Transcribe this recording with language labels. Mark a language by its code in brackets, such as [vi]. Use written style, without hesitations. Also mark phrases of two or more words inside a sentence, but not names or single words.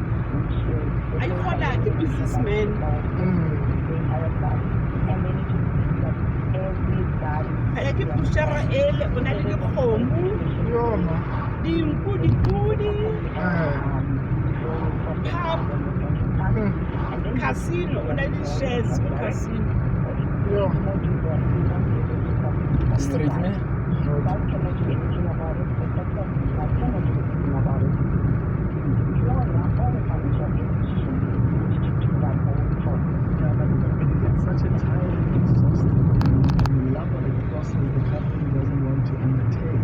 [tn] a ikgola ke businessman ga ke pushara ele o na le dikgomo Yoma. dinku dipudi [en] pub casino [tn] o na le shares ko casino Yoma. [en] Street me? Yeah, but it's such a tiring, exhausting, elaborate process the company doesn't want to undertake.